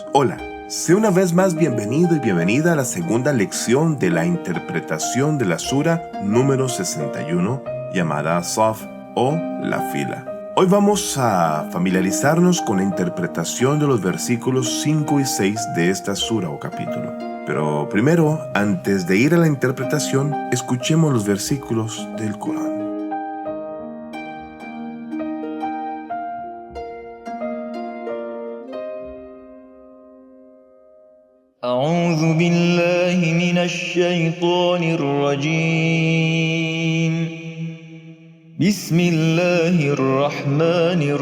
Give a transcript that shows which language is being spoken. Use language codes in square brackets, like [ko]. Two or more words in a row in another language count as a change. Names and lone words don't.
[es] Hola, sé una vez más bienvenido y bienvenida a la segunda lección de la interpretación de la sura número 61, llamada Saf o la fila. Hoy vamos a familiarizarnos con la interpretación de los versículos 5 y 6 de esta sura o capítulo. Pero primero, antes de ir a la interpretación, escuchemos los versículos del Corán. [ar] أعوذ بالله من الشيطان الرجيم بسم الله الرحمن